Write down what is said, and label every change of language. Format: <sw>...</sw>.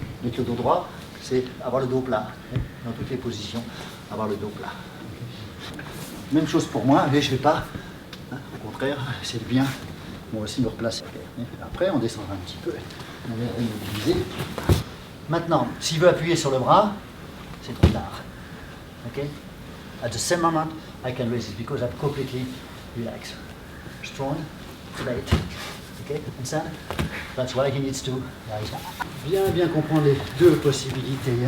<fr>Mettre le dos droit, c'est avoir le dos plat. Dans toutes les positions, avoir le dos plat. Même chose pour moi, mais je ne vais pas, hein, au contraire, c'est bien, moi aussi me replacer. Après, on descendra un petit peu, on va immobiliser. Maintenant, s'il veut appuyer sur le bras, c'est trop tard.</fr> <en>Okay? At the same moment, I can raise it because I'm completely relaxed. Strong, late. Okay? Understand? That's why he needs to rise up.</en> <fr>Bien comprendre les deux possibilités.</fr>